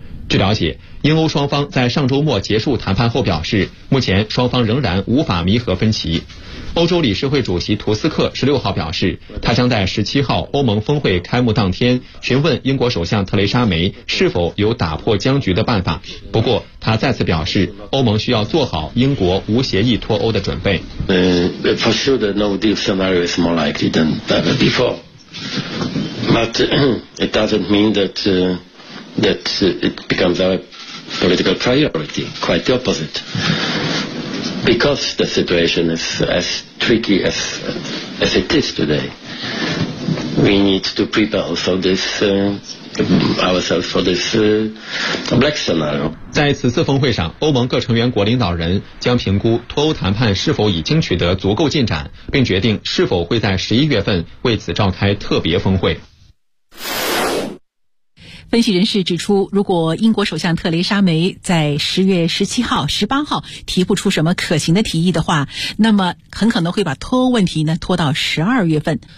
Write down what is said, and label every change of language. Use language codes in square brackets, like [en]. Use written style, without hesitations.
[zh] 据了解，英欧双方在上周末结束谈判后表示，目前双方仍然无法弥合分歧。欧洲理事会主席图斯克16号表示，他将在17号欧盟峰会开幕当天询问英国首相特蕾莎梅是否有打破僵局的办法。不过他再次表示，欧盟需要做好英国无协议脱欧的准备。 [en] For sure the no deal scenario is more likely than ever before. But it doesn't mean that that it becomes our political priority, quite the opposite. Because the situation is as tricky as it is today, we need to prepare also this ourselves for this black scenario. [zh] 在此次峰会上，欧盟各成员国领导人将评估脱欧谈判是否已经取得足够进展，并决定是否会在11月份为此召开特别峰会。分析人士指出，如果英国首相特蕾莎梅在10月17号、18号提不出什么可行的提议的话，那么很可能会把脱欧问题呢拖到12月份。